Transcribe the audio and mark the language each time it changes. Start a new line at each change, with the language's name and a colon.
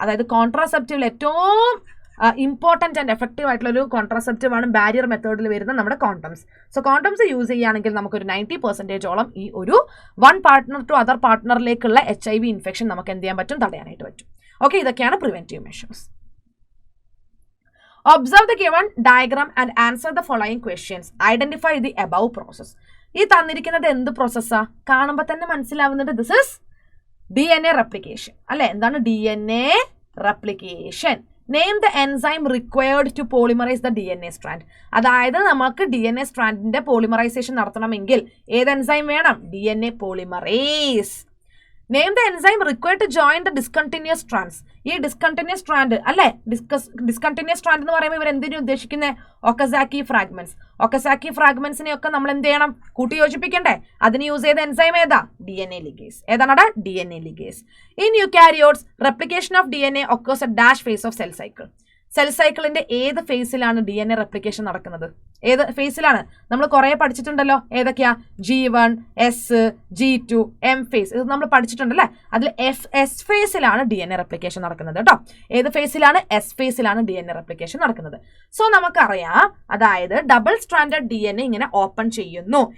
Malayalam: അതായത് കോൺട്രാസെപ്റ്റീവിൽ ഏറ്റവും important and effective ആയിട്ടുള്ളൊരു കോൺട്രാസെപ്റ്റീവ് ആണ് ബാരിയർ മെത്തേഡിൽ വരുന്ന നമ്മുടെ കോണ്ടംസ്. സോ കോണ്ടംസ് യൂസ് ചെയ്യുകയാണെങ്കിൽ നമുക്കൊരു 90% ഈ ഒരു one partner to other പാർട്ട്ണറിലേക്കുള്ള HIV infection നമുക്ക് എന്ത് ചെയ്യാൻ പറ്റും, തടയാനായിട്ട് പറ്റും. ഓക്കെ, ഇതൊക്കെയാണ് preventive measures.
English: Observe the given diagram and answer the following questions. Identify the above process.
Malayalam: ഈ തന്നിരിക്കുന്നത് എന്ത് പ്രോസസ്സാ? കാണുമ്പോൾ തന്നെ മനസ്സിലാവുന്നുണ്ട്,
English: this is DNA replication
Malayalam: അല്ലെ. എന്താണ് DNA replication?
English: Name the enzyme required to polymerize the DNA strand.
Malayalam: അതായത് നമുക്ക് DNA സ്ട്രാൻഡിന്റെ പോളിമറൈസേഷൻ നടത്തണമെങ്കിൽ ഏത് എൻസൈം വേണം?
English: DNA polymerase. Name the enzyme required to join the discontinuous strands.
Malayalam: ഈ ഡിസ്കണ്ടിന്യൂസ് സ്ട്രാൻഡ് അല്ലേ, discontinuous strand എന്ന് പറയുമ്പോൾ ഇവർ എന്തിനു ഉദ്ദേശിക്കുന്നത്? ഒക്കസാക്കി ഫ്രാഗ്മെന്റ്സ്. ഒക്കസാക്കി ഫ്രാഗ്മെന്റ്സിനെയൊക്കെ നമ്മൾ എന്ത് ചെയ്യണം? കൂട്ടി യോജിപ്പിക്കണ്ടേ? അതിന് യൂസ് ചെയ്ത എൻസൈം ഏതാ? DNA ligase. ഏതാണടാ?
English: DNA ligase. In eukaryotes, replication of DNA occurs at dash phase of cell cycle.
Malayalam: Cell സൈക്കിളിന്റെ ഏത് ഫേസിലാണ് DNA റെപ്ലിക്കേഷൻ നടക്കുന്നത്? ഏത് ഫേസിലാണ്? നമ്മൾ കുറെ പഠിച്ചിട്ടുണ്ടല്ലോ. ഏതൊക്കെയാ? G1, S, G2, M face. ഇത് നമ്മൾ പഠിച്ചിട്ടുണ്ടല്ലേ. അതിൽ S ഫേസിലാണ് DNA റെപ്ലിക്കേഷൻ നടക്കുന്നത് കേട്ടോ. ഏത് ഫേസിലാണ്? S ഫേസിലാണ് DNA റെപ്ലിക്കേഷൻ നടക്കുന്നത്. സോ നമുക്കറിയാം, അതായത് ഡബിൾ സ്ട്രാൻഡഡ് DNA ഇങ്ങനെ ഓപ്പൺ ചെയ്യുന്നു.